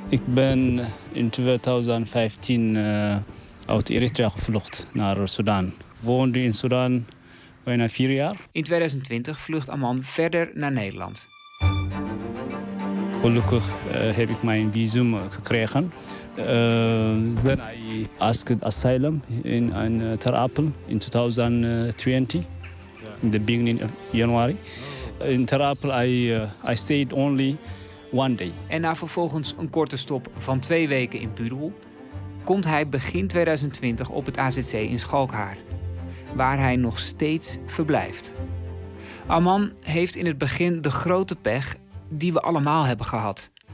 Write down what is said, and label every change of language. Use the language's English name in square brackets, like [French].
[Dutch] Ik ben in 2015 uit Eritrea gevlucht naar Sudan. Ik woonde in Sudan bijna 4 jaar. In 2020 vlucht Aman verder naar Nederland. Gelukkig heb ik mijn visum gekregen. [English] Then I asked asylum in Ter Apel in 2020, in the beginning of January. In Ter Apel I stayed only one day. [Dutch] En na vervolgens een korte stop van 2 weken in Pudel komt hij begin 2020 op het AZC in Schalkhaar, waar hij nog steeds verblijft. Aman heeft in het begin de grote pech die we allemaal hebben gehad.